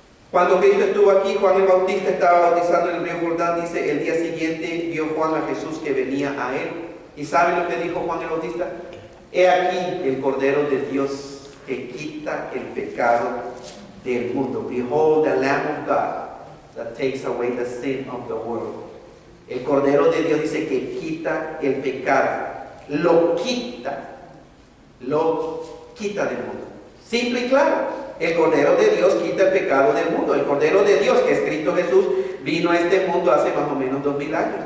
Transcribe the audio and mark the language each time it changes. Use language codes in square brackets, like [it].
[es] Cuando Cristo estuvo aquí, Juan el Bautista estaba bautizando en el río Jordán. Dice, el día siguiente vio Juan a Jesús que venía a él. ¿Y saben lo que dijo Juan el Bautista? He aquí el Cordero de Dios que quita el pecado del mundo. [en] Behold the Lamb of God that takes away the sin of the world. [es] El Cordero de Dios dice que quita el pecado. Lo quita del mundo. Simple y claro. El Cordero de Dios quita el pecado del mundo. El Cordero de Dios, que es Cristo Jesús, vino a este mundo hace más o menos 2000 años.